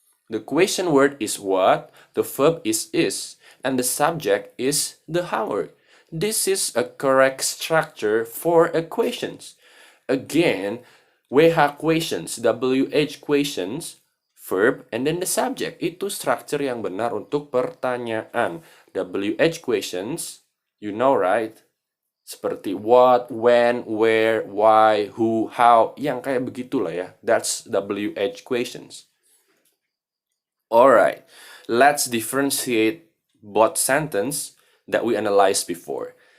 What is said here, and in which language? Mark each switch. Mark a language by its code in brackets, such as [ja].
[en] The question word is what, the verb is, and the subject is the homework. This is a correct structure for equations. Again, WH questions, WH questions, verb, and then the subject. [id] Itu structure yang benar untuk pertanyaan. [en] WH questions, you know right? [id] Seperti what, when, where, why, who, how, yang kayak begitulah ya. [en] That's WH questions. Alright, let's differentiate both sentence that we analyzed before.